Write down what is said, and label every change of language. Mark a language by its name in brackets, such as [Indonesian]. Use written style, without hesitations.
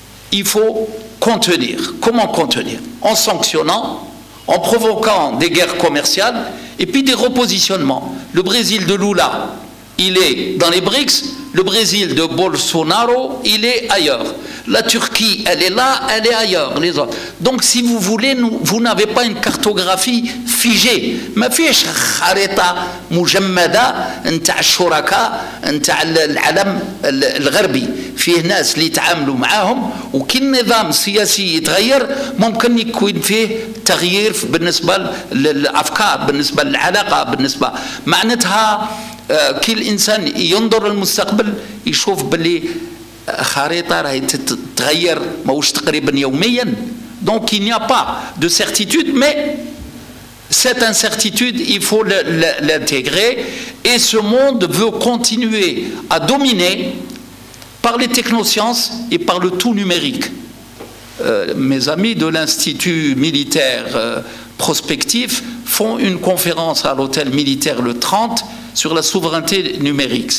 [French] Il faut contenir. Comment contenir? En sanctionnant, en provoquant des guerres commerciales, et puis des repositionnements. Le Brésil de Lula, il est dans les BRICS. Le Brésil de Bolsonaro, il est ailleurs. La Turquie, elle est là, elle est ailleurs, les autres. Donc, si vous voulez, vous n'avez pas une cartographie figée. [Arabic] ما فيش خريطة مجمدة نتاع الشركاء نتاع العالم الغربي. فيه ناس اللي يتعاملوا معاهم، وكي النظام السياسي يتغير ممكن يكون فيه تغيير بالنسبة للأفكار، بالنسبة للعلاقة، بالنسبة معناتها كي الانسان ينظر للمستقبل يشوف باللي خريطه راهي تتغير ماهوش تقريبا يوميا. [French] Donc il n'y a pas de certitude, mais cette incertitude il faut l'intégrer, et ce monde veut continuer à dominer par les technosciences et par le tout numérique. Mes amis de l'Institut militaire prospectif font une conférence à l'hôtel militaire le 30 sur la souveraineté numérique.